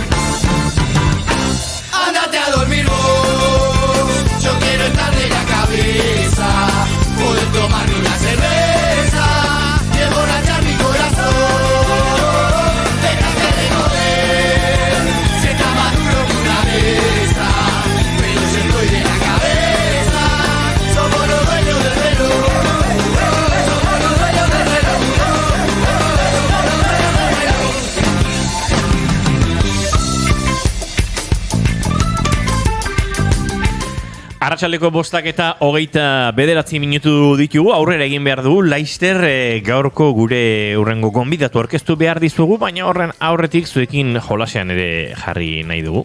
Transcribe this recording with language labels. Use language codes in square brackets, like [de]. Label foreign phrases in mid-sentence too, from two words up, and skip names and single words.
[es] Ándate a dormir vos, yo quiero estar de la cabeza, poder tomarme una cerveza, emborrachar mi corazón, déjate de joder, si está más duro que una mesa, pero yo estoy de la cabeza, somos los dueños del reloj, somos los dueños del reloj, somos los dueños del reloj. [eu] Arratsaldeko 5:29 minutu ditugu, aurrera egin behar dugu, Laister gaurko gure urrengo gonbidatu aurkeztu behar dizugu, baina horren aurretik zuekin jolasean ere jarri nahi dugu.